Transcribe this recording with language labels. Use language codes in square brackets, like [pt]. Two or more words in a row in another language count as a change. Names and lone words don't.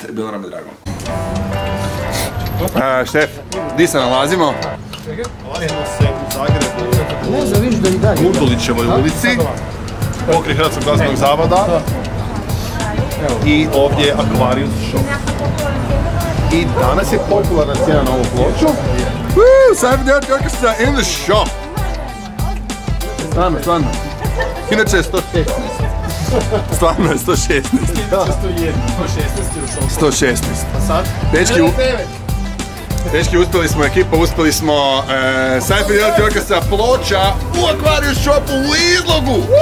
[hr] Bilo nam je drago. Štef, gdje se nalazimo? Nalazimo se u Zagrebu, u Gundulićevoj ulici, pokraj Hrvatskog glazbenog zavoda i ovdje je Aquarius shop. I danas je popularna cijena na ovu ploču. [en] Sci Fidelity Orchestra in the shop! [hr] Stvarno. Inače je 116. Stvarno je 116. 116. A sad? Dečki, uspjeli smo ekipa, uspjeli smo Sci Fidelity Orchestra ploča u Aquarius shopu u izlogu!